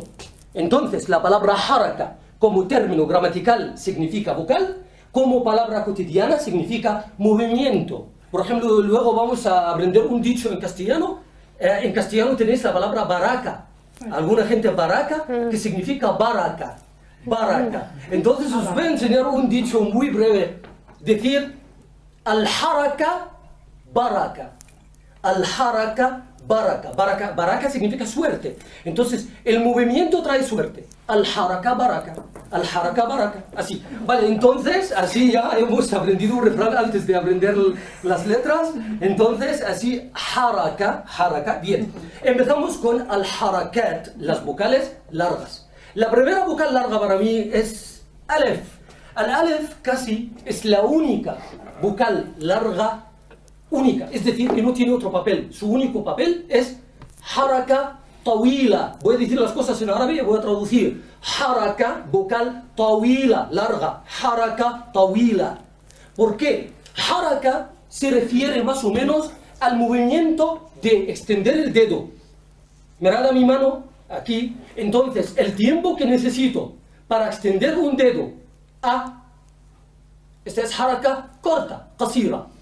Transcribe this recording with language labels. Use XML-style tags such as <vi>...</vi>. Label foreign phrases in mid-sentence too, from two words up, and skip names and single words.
<es>Entonces, la palabra haraka como término gramatical significa vocal, como palabra cotidiana significa movimiento. Por ejemplo, luego vamos a aprender un dicho en castellano. En castellano tenéis la palabra baraka. Alguna gente baraka, que significa baraka. Baraka. Entonces os voy a enseñar un dicho muy breve. Decir,</es> <ar>الحركة بركة. الحركة بركة. بركة. Baraka</ar> <es>significa suerte. Entonces, el movimiento trae suerte.</es> <ar>الحركة بركة. الحركة بركة.</ar> <es>Así. Vale, entonces, así ya hemos aprendido un refrán antes de aprender las letras. Entonces, así,</es> <ar>حركة، حركة.</ar> <es>Bien. Empezamos con al-harakat, las vocales largas. La primera vocal larga para mí es alef. Al-alef casi es la única vocal larga única, es decir, que no tiene otro papel. Su único papel es</es> <ar>حركة طويلة.</ar> <es>Voy a decir las cosas en árabe y voy a traducir. Haraka, vocal tawila, larga.</es> <ar>حركة طويلة.</ar> <es>¿Por qué? Haraka se refiere más o menos al movimiento de extender el dedo. Mirad a mi mano aquí. Entonces, el tiempo que necesito para extender un dedo a, esta es haraka corta, qasira.</es>